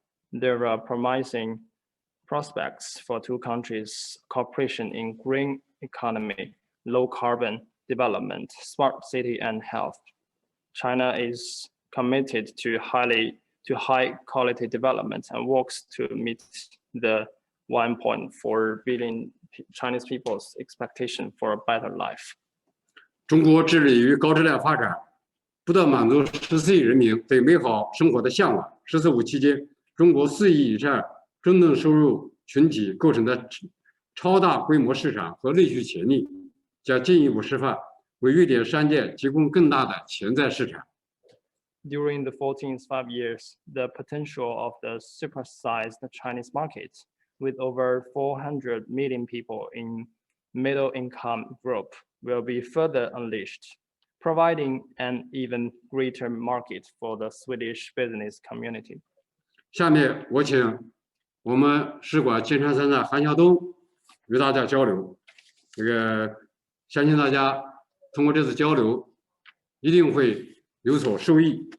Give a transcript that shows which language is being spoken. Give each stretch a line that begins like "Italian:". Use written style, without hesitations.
English: There are promising prospects for two countries' cooperation in green economy, low carbon development, smart city, and health. China is committed to high quality development and works to meet the 1.4 billion Chinese people's expectation for a better life.
Chinese: 中国致力于高质量发展，不断满足14亿人民对美好生活的向往。 “十四五”期间，中国4亿以上中等收入群体构成的超大规模市场和内需潜力，将进一步释放，为瑞典商界提供更大的潜在市场。
English: During the 14th 5 years, the potential of the supersized Chinese market, with over 400 million people in middle income group, will be further unleashed, providing an even greater market for the Swedish business community.
Chinese: 下面我请我们使馆金山山的韩孝东与大家交流。相信大家通过这次交流，一定会有所受益。